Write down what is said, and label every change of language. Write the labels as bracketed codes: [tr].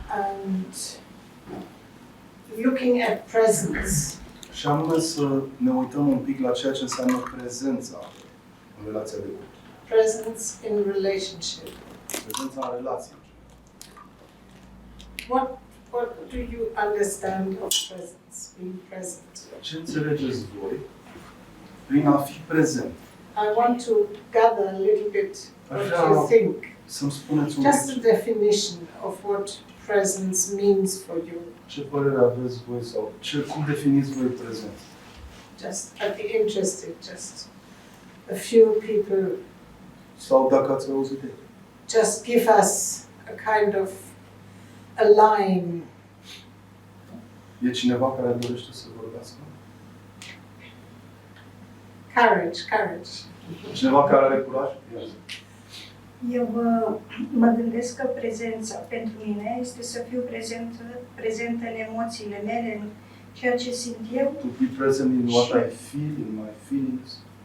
[en] And looking at presence, [ro] Și anume să ne uităm un pic la ceea ce înseamnă prezența în relația de cuplu. [en] presence in relationship. [ro] Prezența în relație. [en] What do you understand of presence, being present? [ro] Ce înțelegeți voi prin a fi prezent? [en] I want to gather a little bit what you think. [ro] Să-mi spuneți un [en] Just a [ro] pic [en] definition of what presence means for you. [ro] ce părere aveți voi sau cum definiți voi prezent? [en] Just, I'd be interested, just a few people, [ro] Sau dacă ați auzit de [en] just give us a kind of a line. [ro] E cineva care dorește să vorbească? [en] Courage, courage. [ro] Cineva care are curaj? Yes. Eu mă gândesc că prezența pentru mine este să fiu prezentă în emoțiile mele, în ceea ce simt eu. [en] To be present in what I feel, in my feelings.